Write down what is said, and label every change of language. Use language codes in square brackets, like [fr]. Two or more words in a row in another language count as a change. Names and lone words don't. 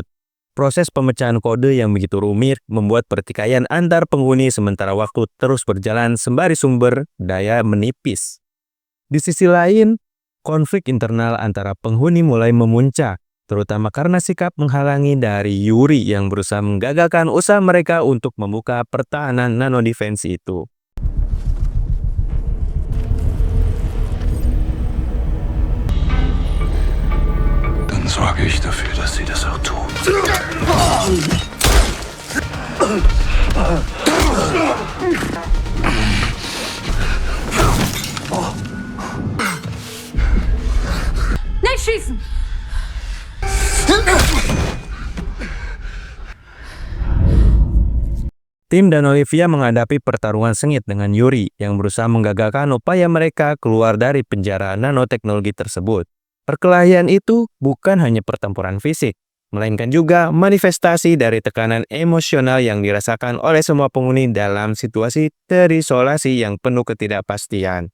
[id] Proses pemecahan kode yang begitu rumit membuat pertikaian antar penghuni sementara waktu terus berjalan sembari sumber daya menipis. Di sisi lain, konflik internal antara penghuni mulai memuncak, terutama karena sikap menghalangi dari Yuri yang berusaha menggagalkan usaha mereka untuk membuka pertahanan nanodefense itu. [de] Dann sorge ich dafür, dass sie das auch tun. nicht schießen! [id] Tim dan Olivia menghadapi pertarungan sengit dengan Yuri yang berusaha menggagalkan upaya mereka keluar dari penjara nanoteknologi tersebut. Perkelahian itu bukan hanya pertempuran fisik, melainkan juga manifestasi dari tekanan emosional yang dirasakan oleh semua penghuni dalam situasi terisolasi yang penuh ketidakpastian.